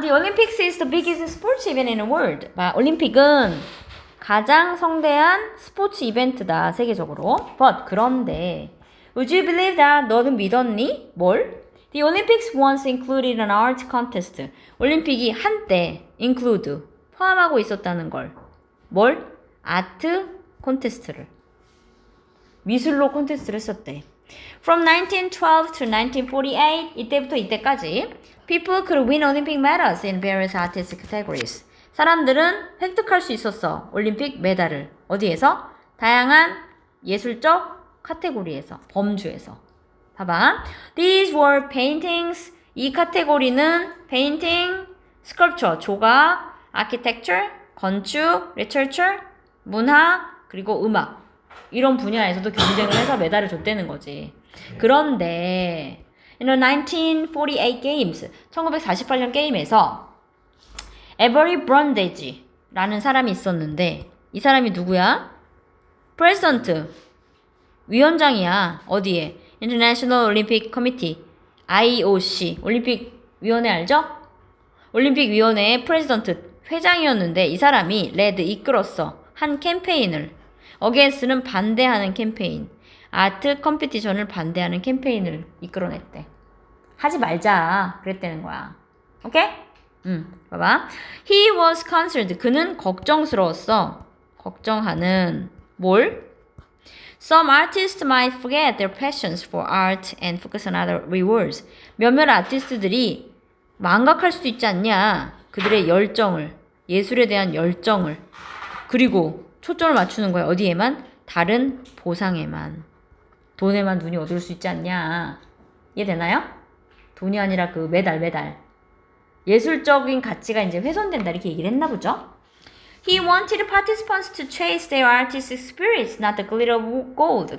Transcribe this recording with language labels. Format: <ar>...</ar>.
<en>The Olympics is the biggest sports event in the world.</en> <ko>올림픽은 가장 성대한 스포츠 이벤트다, 세계적으로.</ko> <en>But, 그런데 Would you believe that?</en> <ko>너는 믿었니? 뭘?</ko> <en>The Olympics once included an art contest.</en> <ko>올림픽이 한때 include, 포함하고 있었다는 걸. 뭘? 아트 콘테스트를. 미술로 콘테스트를 했었대.</ko> <en>From 1912 to 1948,</en> <ko>이때부터 이때까지</ko> <en>people could win Olympic medals in various artistic categories.</en> <ko>사람들은 획득할 수 있었어. 올림픽 메달을. 어디에서? 다양한 예술적 카테고리에서, 범주에서. 봐봐.</ko> <en>These were paintings.</en> <ko>이 카테고리는 painting, sculpture, 조각, architecture, 건축, literature, 문화, 그리고 음악. 이런 분야에서도 경쟁을 해서 메달을 줬다는 거지. 그런데</ko> <en>in the 1948 games,</en> <ko>1948년 게임에서 Avery Brandage라는 사람이 있었는데 이 사람이 누구야? President, 위원장이야. 어디에? International Olympic Committee, IOC, 올림픽 위원회 알죠? 올림픽 위원회의 President, 회장이었는데 이 사람이 led, 이끌었어. 한 캠페인을. 어게인스트는 반대하는 캠페인. 아트 컴피티션을 반대하는 캠페인을 이끌어냈대. 하지 말자 그랬다는 거야. 오케이? 봐봐.</ko> <en>He was concerned.</en> <ko>그는 걱정스러웠어. 걱정하는 뭘?</ko> <en>Some artists might forget their passions for art and focus on other rewards.</en> <ko>몇몇 아티스트들이 망각할 수도 있지 않냐. 그들의 열정을, 예술에 대한 열정을. 그리고 초점을 맞추는 거야. 어디에만? 다른 보상에만. 돈에만 눈이 어두울 수 있지 않냐. 이해되나요? 돈이 아니라 그 메달. 예술적인 가치가 이제 훼손된다 이렇게 얘기를 했나 보죠.</ko> <en>He wanted participants to chase their artistic spirits, not the glitter of gold.</en>